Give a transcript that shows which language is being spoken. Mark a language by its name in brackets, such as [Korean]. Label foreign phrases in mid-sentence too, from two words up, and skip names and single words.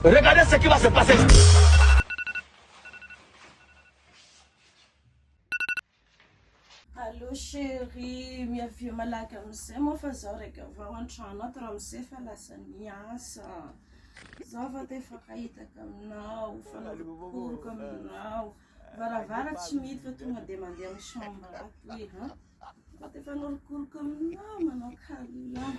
[French] Regardez ce qui va se passer. Allô chérie, [Malagasy] miavia malaky amizay moa fa zaho raiky avao an-trano ato raha amizay fa lasa niasa. Zaho fa te fakahitaka aminao, fa nakoroko aminao. Varavara tsy mity fa tonga dia mandeha amin'ny chambre ato ha. Fa te fanorokoroko aminao manao câlin.